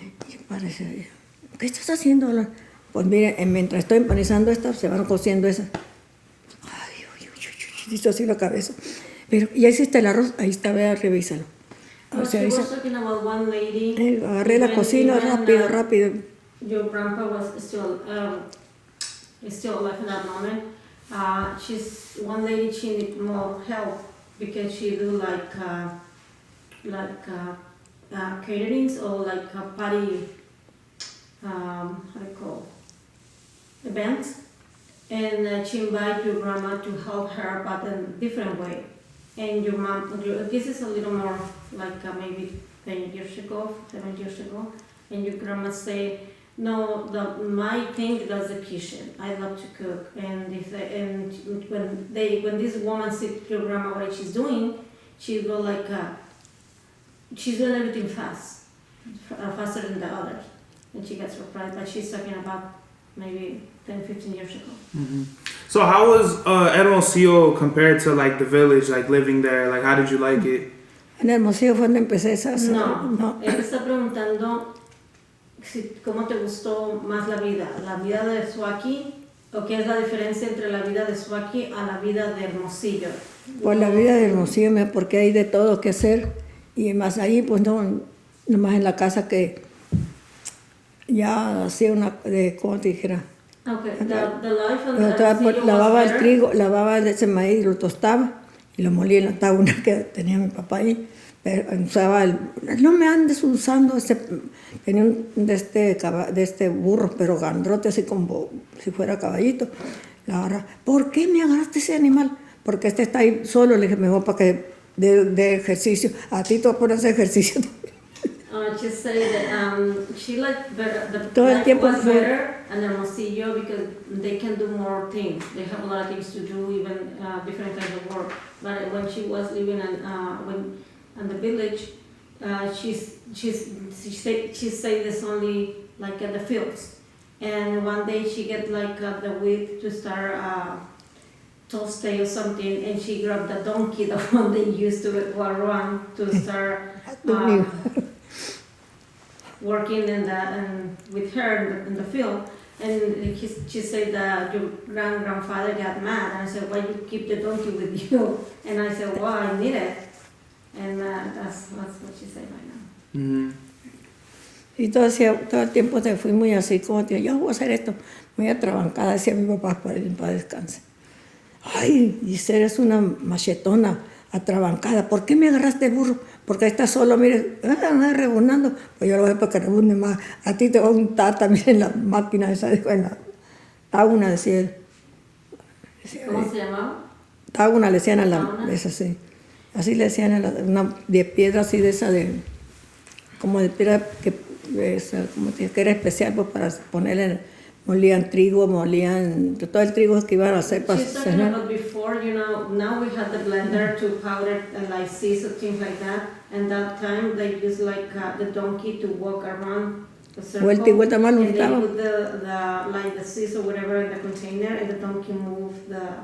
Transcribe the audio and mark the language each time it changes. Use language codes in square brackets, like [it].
[es] Y parece, ¿qué estás haciendo? Pues mire, mientras estoy empanizando estas, se van cociendo esas. Ay, hizo así la cabeza. Pero ya hiciste el arroz, ahí está, vea, revísalo. [en] No, she was talking about one lady. [es] Agarré la cocina rápido. [en] Your grandpa was still alive in that moment. She's one lady, she need more help, because she do like caterings or like party, how do you call events, and she invite your grandma to help her, but in a different way. And your mom, this is a little more like maybe 7 years ago, and your grandma say, no, my thing does the kitchen. I love to cook, and when this woman see your grandma what she's doing, she go like she's doing everything faster than the others, and she gets surprised. But she's talking about maybe 10, 15 years ago. Mm-hmm. So how was Hermosillo compared to like the village, like living there? Like how did you like it? [es] En Hermosillo fue donde empecé esas. No. Él está preguntando cómo te gustó más la vida de Suaki, o qué es la diferencia entre la vida de Suaki a la vida de Hermosillo. Pues la vida de Hermosillo, porque hay de todo que hacer, y más ahí, pues no, nomás en la casa que ya hacía ¿cómo te dijera? [en] Okay, the life on Hermosillo [es] lavaba [en] was [es] el trigo, lavaba ese maíz, lo tostaba y lo molía en la tabla que tenía mi papá ahí. Usaba no me andes usando tenía de este burro, pero gandrote, así como si fuera caballito. La agarra, ¿por qué me agarraste ese animal? Porque está ahí solo. Le dije, mejor para que de ejercicio. A ti te vas a poner ese ejercicio. [en] Just say that she liked the life was better in Hermosillo because they can do more things. They have a lot of things to do, even different kinds of work. But when she was living in the village, she said this only like at the fields. And one day she get like the wheat to start toasting or something, and she grabbed the donkey, the one they used to run to start working with her in the field. And she said that your grandfather got mad, and I said, why you keep the donkey with you? And I said, well, I need it. And that's what she said right now. Mm-hmm. [es] Y todo el tiempo te fui muy así, como tío, yo voy a hacer esto, muy atrabancada, decía mi papá, para descansar. Ay, dice, eres una machetona, atrabancada, ¿por qué me agarraste el burro? Porque ahí está solo, mire, rebonando. Pues yo lo voy para que rebone más. A ti te va a untar también en la máquina esa, en la tauna, decía él. ¿Cómo se llamaba? Tauna le decían a la, esa sí. Así le decían a una de piedra así de esa, como de piedra que era especial pues, para ponerle, molían trigo, molían todo el trigo que iban a hacer para cenar. [en] But before, now we had the blender to powder like seeds or things like that, and that time they used like the donkey to walk around the circle. [es] Vuelta y vuelta más lo [en] and they put the seeds or whatever in the container, and the donkey moved the.